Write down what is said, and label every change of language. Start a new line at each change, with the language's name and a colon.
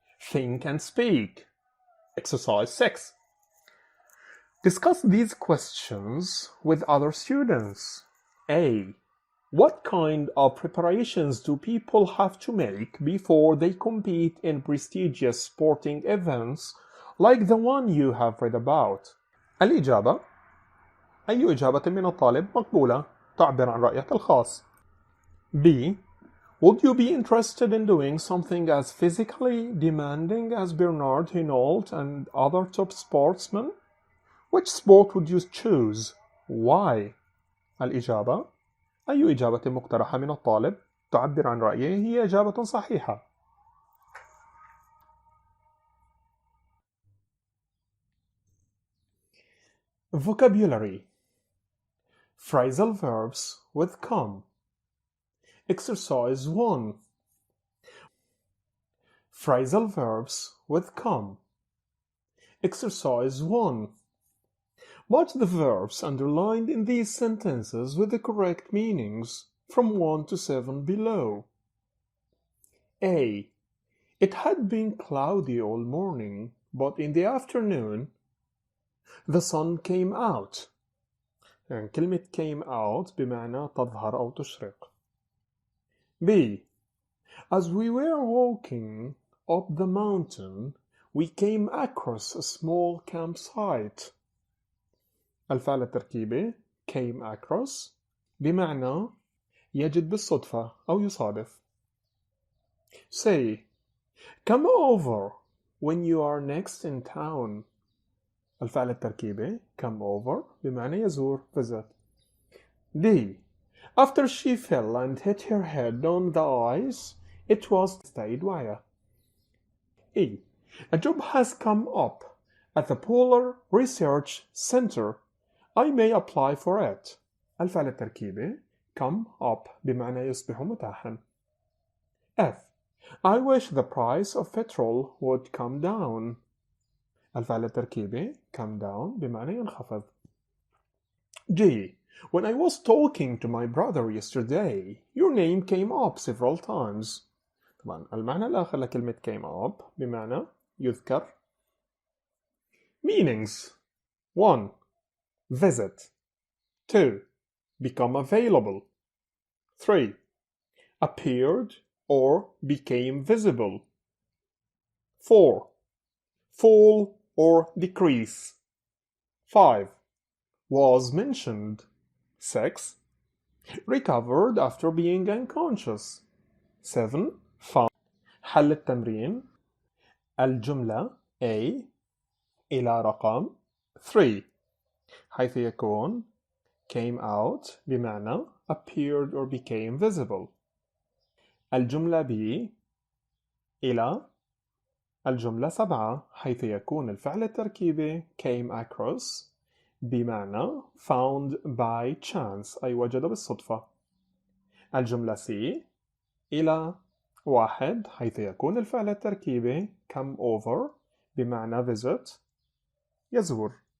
English: Think and speak. Exercise 6. Discuss these questions with other students. A. What kind of preparations do people have to make before they compete in prestigious sporting events like the one you have read about?
Arabic: الإجابة: أي إجابة من الطالب مقبولة تعبر عن رأيك الخاص.
English: B. Would you be interested in doing something as physically demanding as Bernard Hinault and other top sportsmen? Which sport would you choose? Why?
Arabic: الإجابة: أي إجابة مقترحة من الطالب تعبر عن رأيه هي إجابة صحيحة.
English: Vocabulary. Phrasal verbs with come. Exercise 1. Phrasal verbs with come. Exercise 1. Match the verbs underlined in these sentences with the correct meanings from 1 to 7 below. A. It had been cloudy all morning, but in the afternoon the sun came out.
Arabic: يعني كلمة came out بمعنى تظهر أو تشرق.
English: B. As we were walking up the mountain, we came across a small campsite.
Arabic: الفعل التركيبي came across بمعنى يجد بالصدفة أو يصادف.
English: Say, come over when you are next in town.
Arabic: الفعل التركيبي come over بمعنى يزور visit.
English: D. After she fell and hit her head on the ice, it was stayed واعية. E. A job has come up at the Polar Research Center. I may apply for it.
Arabic: الفعل التركيبي come up بمعنى يصبح متاحا.
English: F. I wish the price of petrol would come down.
Arabic: الفعل التركيبي come down بمعنى ينخفض.
English: G. When I was talking to my brother yesterday, your name came up several times.
Arabic: طبعا المعنى الآخر لكلمة came up بمعنى يذكر.
English: Meanings. 1. Visit. 2. Become available. 3. Appeared or became visible. 4. Fall or decrease. 5. Was mentioned. 6. Recovered after being unconscious. 7. Found.
Arabic: حل التمرين. الجملة A إلى رقم 3 حيث يكون came out بمعنى
English: appeared or became visible.
Arabic: الجملة B إلى الجملة 7 حيث يكون الفعل التركيبي came across بمعنى
English: found by chance
Arabic: أي وجد بالصدفة. الجملة C إلى 1 حيث يكون الفعل التركيبي come over بمعنى visit يزور.